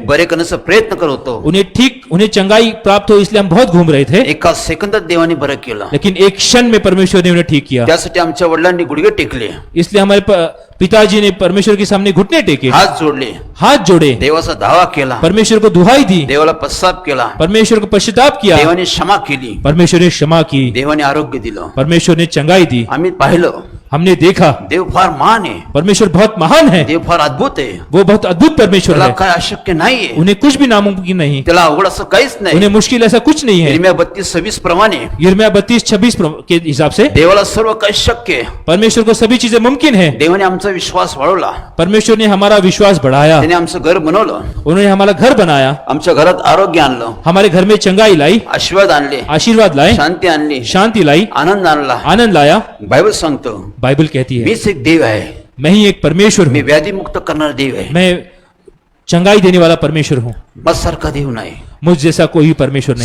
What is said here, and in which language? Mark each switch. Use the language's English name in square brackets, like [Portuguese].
[Marathi] बरे करण्याचा प्रयत्न करत होतो. [Hindi] उन्हें चंगाई प्राप्त हो इसलिए हम बहुत घूम रहे थे, [Marathi] एका सेकंदात देवाने बरं केलं. [Hindi] लेकिन एक क्षण में परमेश्वर ने उन्हें ठीक किया. [Marathi] त्यासाठी आमच्या वडिलांनी गुडघे टेकले, [Hindi] इसलिए हमारे पिताजी ने परमेश्वर के सामने घुटने टेके, [Marathi] हात जोडले, [Hindi] हाथ जोड़े, [Marathi] देवाचा दावा केला, [Hindi] परमेश्वर को दुहाई दी, [Marathi] देवाला पश्चाताप केला, [Hindi] परमेश्वर को पश्चाताप किया, [Marathi] देवाने क्षमा केली, [Hindi] परमेश्वर ने क्षमा की, [Marathi] देवाने आरोग्य दिलं. [Hindi] परमेश्वर ने चंगाई दी. [Marathi] आम्ही पाहिलं, [Hindi] हमने देखा [Marathi] देव फार महान आहे, [Hindi] परमेश्वर बहुत महान है, [Marathi] देव फार अद्भुत आहे. [Hindi] वो बहुत अद्भुत परमेश्वर [Marathi] त्याला [Hindi] है. [Marathi] काय अशक्य नाहीये, [Hindi] उन्हें कुछ भी नामुमकिन नहीं, [Marathi] त्याला अवघड असं काहीच नाही. [Hindi] उन्हें मुश्किल ऐसा कुछ नहीं है. [Marathi] यिर्मया 32:26 प्रमाणे [Hindi] यिर्मयाह 32:26 के हिसाब से [Marathi] देवाला सर्व काही शक्य आहे. [Hindi] परमेश्वर को सभी चीजें मुमकिन है. [Marathi] देवाने आमचा विश्वास वाढवला, [Hindi] परमेश्वर ने हमारा विश्वास बढ़ाया, [Marathi] त्याने आमचं घर बनवलं, [Hindi] उन्होंने हमारा घर बनाया, [Marathi] आमच्या घरात आरोग्य आणलं, [Hindi] हमारे घर में चंगाई लाई, [Marathi] आशीर्वाद आणले, [Hindi] आशीर्वाद लाए, [Marathi] शांती आणली, [Hindi] शांति लाई, [Marathi] आनंद आणला. [Hindi] आनंद लाया. [Marathi] बायबल सांगतो, [Hindi] बाइबल कहती है [Marathi] मीच एक देव आहे, [Hindi] मैं ही एक परमेश्वर [Marathi] मी [Hindi] हूँ, [Marathi] व्याधीमुक्त करणारा देव आहे. [Hindi] मैं चंगाई देने वाला परमेश्वर हूँ. [Marathi] माझ्यासारखा देव नाही. [Hindi] मुझ जैसा कोई परमेश्वर नहीं.